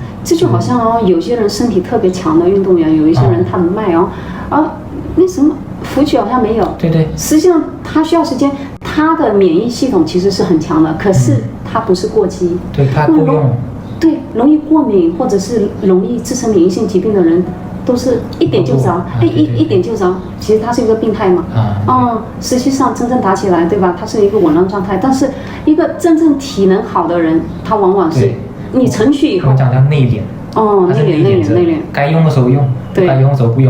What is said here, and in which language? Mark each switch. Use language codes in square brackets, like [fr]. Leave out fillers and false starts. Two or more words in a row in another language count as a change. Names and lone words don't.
[zh] 這就好像有些人身體特別強的運動員，有一些人他的脈那什麼浮取好像沒有，對，實際上他需要時間，他的免疫系統其實是很強的，可是他不是過激，对，他夠用，容易過敏或者是容易自身免疫性疾病的人， 都是一點就着，一點就着。其實他是一個病態嘛。實際上真正打起來，對吧？他是一個紊亂狀態。但是一個真正體能好的人，他往往是你成去以後，我們講叫內斂。內斂，該用的時候用，該用的時候不用。